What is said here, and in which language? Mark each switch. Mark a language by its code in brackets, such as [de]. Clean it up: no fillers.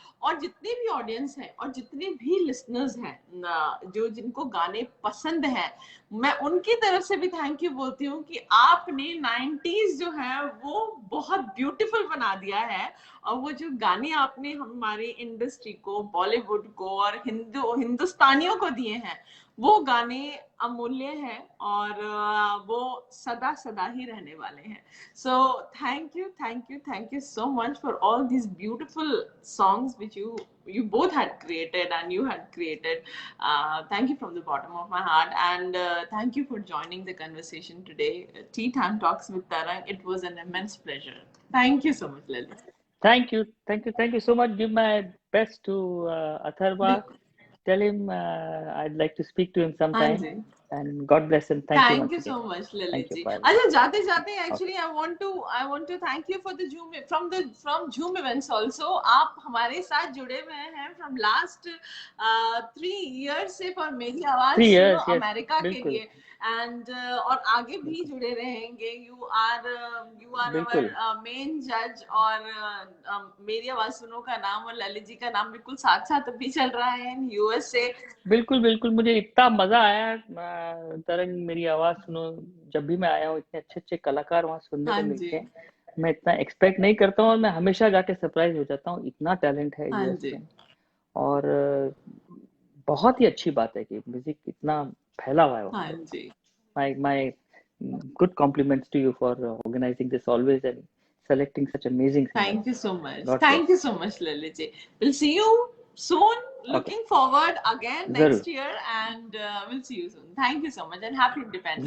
[hi] और जितने भी ऑडियंस हैं और जितने भी लिसनर्स हैं जो जिनको गाने पसंद हैं, मैं उनकी तरफ से भी थैंक यू बोलती हूँ कि आपने 90s जो है वो बहुत ब्यूटीफुल बना दिया है। और वो जो गाने आपने हमारे इंडस्ट्री इंडस्ट्री को, बॉलीवुड को और हिंदुस्तानियों को दिए हैं, वो गाने अमूल्य हैं और वो सदा सदा ही रहने वाले हैं. [en] So thank you so much for all these beautiful songs which you both had created and you had created. Thank you from the bottom of my heart, and thank you for joining the conversation today. Tea Time Talks with Tarang. It was an immense pleasure. Thank you so much, Lily. Thank you so much. Give my best to Atharva. Tell him I'd like to speak to him sometime. [hi] हाँ जी. [en] And God bless him. Thank you once Thank you again. so much, Lily Thank you. ji. Bye. [hi] अच्छा, जाते जाते [en] actually I want to thank you for the from Zoom events also. [hi] आप हमारे साथ जुड़े हुए हैं [en] from last 3 years [hi] से for मेरी आवाज [en] 3 years, [hi] सुनो [en] yes, [hi] अमेरिका के बिल्कुल. लिए, and और आगे भी जुड़े रहेंगे. [en] You are [hi] बिल्कुल. [en] our main judge, [hi] और मेरी आवाज सुनो का नाम और ललित जी का नाम बिल्कुल साथ साथ अभी चल रहा है [en] in USA. [hi] बिल्कुल मुझे इतना मजा आया. तरंग मेरी आवाज सुनो, जब भी मैं आया हूँ इतने अच्छे कलाकार वहाँ सुनने को मिलते हैं. मैं इतना एक्सपेक्ट नहीं करता हूँ और मैं हमेशा जाके सरप्राइज हो जाता हूँ. इतना टैलेंट है यूएस में, और बहुत ही अच्छी बात है कि म्यूजिक इतना फैला हुआ है वहाँ पे. [en] My good compliments to you for organizing this always and selecting such amazing singers. Thank you so much. God Thank bless. you so much, Lalit ji. We'll see you soon. Looking forward again next year, and we'll see you soon. Thank you so much and happy Independence.